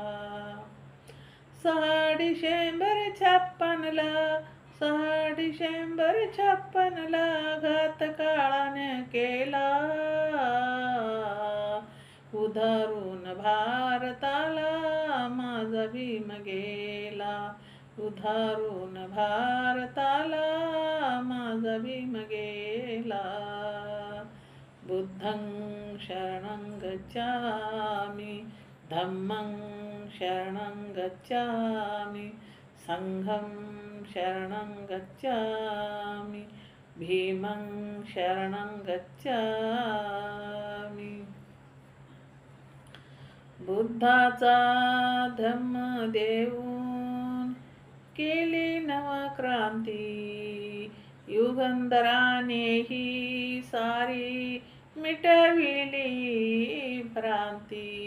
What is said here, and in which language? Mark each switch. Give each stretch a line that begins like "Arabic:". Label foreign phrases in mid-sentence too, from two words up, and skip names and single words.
Marathi: 6 डिसेंबर 56ला, 6 डिसेंबर 56ला घात काळाने केला, उधारून भारताला माझा भीम गेला, उधारून भारताला माझा भीम गेला.
Pali: बुद्धं शरणं गच्छामि, धम्मं शरणं गच्छामि, संघं शरणं गच्छामि, भीमं शरणं गच्छामि.
Marathi: बुद्धाचा धम्म देऊन केली नवक्रांती, युगंधराने ही सारी मिटविली भ्रांती.